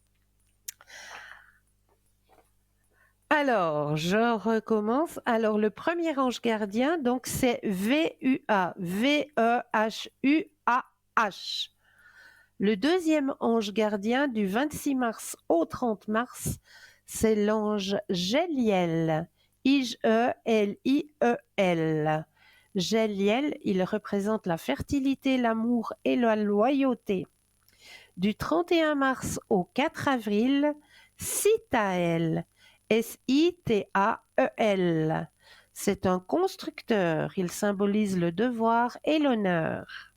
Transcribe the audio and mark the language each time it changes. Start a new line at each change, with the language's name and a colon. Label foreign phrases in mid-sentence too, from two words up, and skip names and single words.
French: Alors, je recommence. Alors, le premier ange gardien, donc c'est VUA, VEHUAH. Le deuxième ange gardien du 26 mars au 30 mars, c'est l'ange Géliel, I-G-E-L-I-E-L. Géliel, il représente la fertilité, l'amour et la loyauté. Du 31 mars au 4 avril, Sitael, S-I-T-A-E-L. C'est un constructeur, il symbolise le devoir et l'honneur.